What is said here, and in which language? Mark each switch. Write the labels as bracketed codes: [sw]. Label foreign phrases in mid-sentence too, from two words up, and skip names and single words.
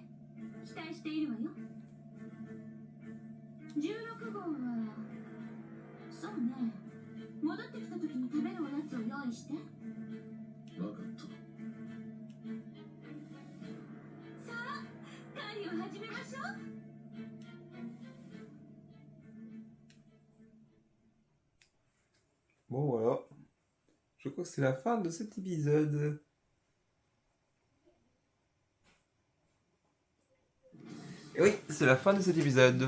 [ja] 期待しているわよ。16号はそうね、 戻ってきた時に食べるおやつを用意して。わかった。さあ、狩りを始めましょう。 [fr] Bon voilà, je crois que c'est la fin de cet épisode. Et oui, c'est la fin de cet épisode.